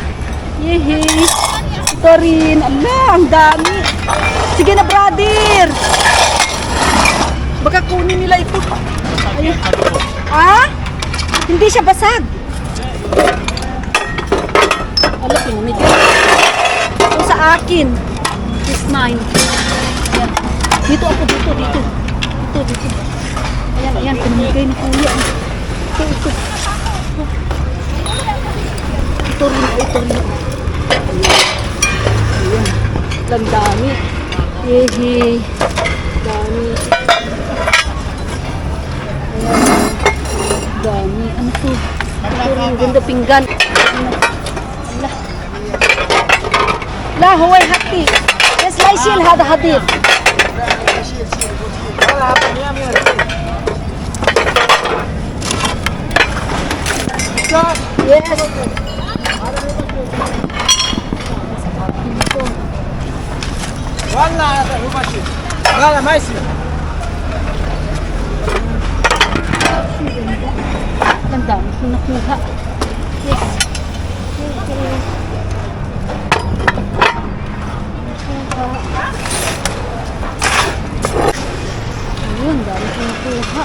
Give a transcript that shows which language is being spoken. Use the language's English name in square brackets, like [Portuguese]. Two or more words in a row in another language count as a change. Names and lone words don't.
[Filipino] Yehey. Ito rin. Ala, ang dami. Sige na, brother. Baka kunin nila ito. Ayun. Ah? Hindi siya basag. Ala, pinamigay. Ito sa akin. [English] It's mine. [Filipino] Ayan. Dito ako, dito. Dito. Ayan, pinamigay ni Kuya. Ito. Ito rin. Ayan. Lang dami. Yehey. Dami. Ayan. Dami. Ano to? Ito rin. Ganda pinggan. Allah. La, huwag hati. [English] Yes, Laishil, [Arabic] هذا حاضر. Yes. والله هو ماشي لا ما يصير [Filipino] Ang dami ko nakuha. Yes. Ayun, dami ko nakuha.